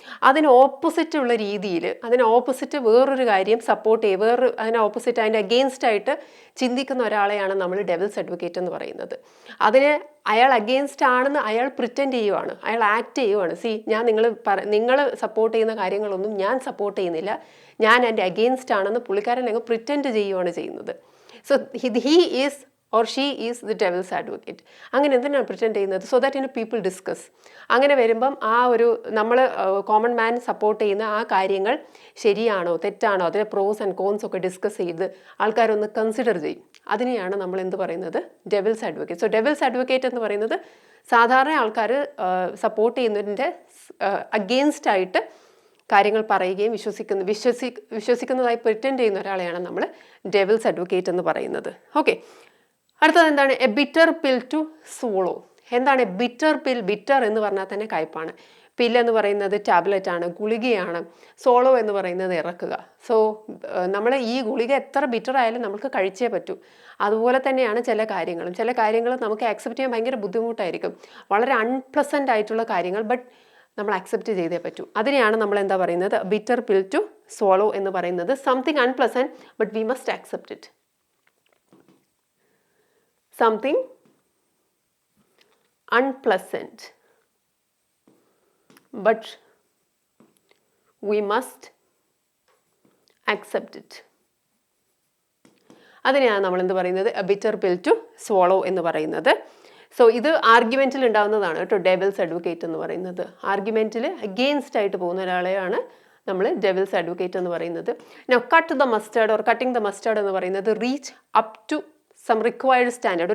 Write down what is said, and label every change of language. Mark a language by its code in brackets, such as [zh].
[ml] അതിന് ഓപ്പോസിറ്റ് ഉള്ള രീതിയിൽ, വേറൊരു കാര്യം സപ്പോർട്ട് ചെയ്യുക, അതിന് ഓപ്പോസിറ്റ്, അതിൻ്റെ അഗെയിൻസ്റ്റ് ആയിട്ട് ചിന്തിക്കുന്ന ഒരാളെയാണ് നമ്മൾ ഡെവിൾസ് അഡ്വക്കേറ്റ് എന്ന് പറയുന്നത്. അയാൾ അഗെയിൻസ്റ്റ് ആണെന്ന് അയാൾ പ്രിറ്റൻഡ് ചെയ്യുവാണ്, അയാൾ ആക്ട് ചെയ്യുവാണ്. നിങ്ങൾ സപ്പോർട്ട് ചെയ്യുന്ന കാര്യങ്ങളൊന്നും ഞാൻ സപ്പോർട്ട് ചെയ്യുന്നില്ല, ഞാൻ എൻ്റെ അഗെയിൻസ്റ്റ് ആണെന്ന് പുള്ളിക്കാരൻ അങ്ങ് പ്രിറ്റൻഡ് ചെയ്യുവാണ് ചെയ്യുന്നത്. [en] So he is or she is the devil's advocate. [ml] അങ്ങനെ എന്തിനാണ് പ്രിറ്റൻഡ് ചെയ്യുന്നത്? [en] So that people discuss. [ml] അങ്ങനെ വരുമ്പം ആ ഒരു നമ്മൾ കോമൺ മാൻ സപ്പോർട്ട് ചെയ്യുന്ന ആ കാര്യങ്ങൾ ശരിയാണോ തെറ്റാണോ, അതിലെ പ്രോസ് ആൻഡ് കോൺസ് ഒക്കെ ഡിസ്കസ് ചെയ്ത് ആൾക്കാരൊന്ന് കൺസിഡർ ചെയ്യും. അതിനെയാണ് നമ്മൾ എന്ത് പറയുന്നത്? Devils advocate. So devils advocate എന്ന് പറയുന്നത് സാധാരണ ആൾക്കാർ സപ്പോർട്ട് ചെയ്യുന്നതിൻ്റെ അഗെയിൻസ്റ്റ് ആയിട്ട് കാര്യങ്ങൾ പറയുകയും വിശ്വസിക്കുന്നതായി പ്രിറ്റൻഡ് ചെയ്യുന്ന ഒരാളെയാണ് നമ്മൾ ഡെവിൾസ് അഡ്വക്കേറ്റ് എന്ന് പറയുന്നത്. [en] okay, [ml] അടുത്തത് എന്താണ്? [en] A bitter pill to swallow. [ml] എന്താണ് ബിറ്റർ പിൽ? ബിറ്റർ എന്ന് പറഞ്ഞാൽ തന്നെ കയ്പാണ്. പിൽ എന്ന് പറയുന്നത് ടാബ്ലറ്റ് ആണ്, ഗുളികയാണ്. സോളോ എന്ന് പറയുന്നത് ഇറക്കുക. സോ നമ്മൾ ഈ ഗുളിക എത്ര ബിറ്റർ ആയാലും നമുക്ക് കഴിച്ചേ പറ്റൂ. അതുപോലെ തന്നെയാണ് ചില കാര്യങ്ങൾ നമുക്ക് ആക്സെപ്റ്റ് ചെയ്യാൻ ഭയങ്കര ബുദ്ധിമുട്ടായിരിക്കും, വളരെ അൺപ്ലസൻ്റ് ആയിട്ടുള്ള കാര്യങ്ങൾ, ബട്ട് നമ്മൾ അക്സെപ്റ്റ് ചെയ്തേ പറ്റൂ. അതിനെയാണ് നമ്മൾ എന്താ പറയുന്നത്? [en] bitter pill to swallow [ml] എന്ന് പറയുന്നത്. [en] Something unpleasant but we must accept it. Something unpleasant, but we must accept it. [ml] അതിനെയാണ് നമ്മൾ എന്ത് പറയുന്നത്? [en] a bitter pill to swallow [ml] എന്ന് പറയുന്നത്. സോ ഇത് ആർഗ്യുമെൻറ്റിൽ ഉണ്ടാകുന്നതാണ് കേട്ടോ, ഡെവിൾസ് അഡ്വക്കേറ്റ് എന്ന് പറയുന്നത്. ആർഗ്യുമെൻറ്റിൽ അഗെയിൻസ്റ്റ് ആയിട്ട് പോകുന്ന ഒരാളെയാണ് നമ്മൾ ഡെവിൾസ് അഡ്വക്കേറ്റ് എന്ന് പറയുന്നത്. [en] now cut the mustard or cutting the mustard [ml] എന്ന് പറയുന്നത് [en] Reach up to some required standard.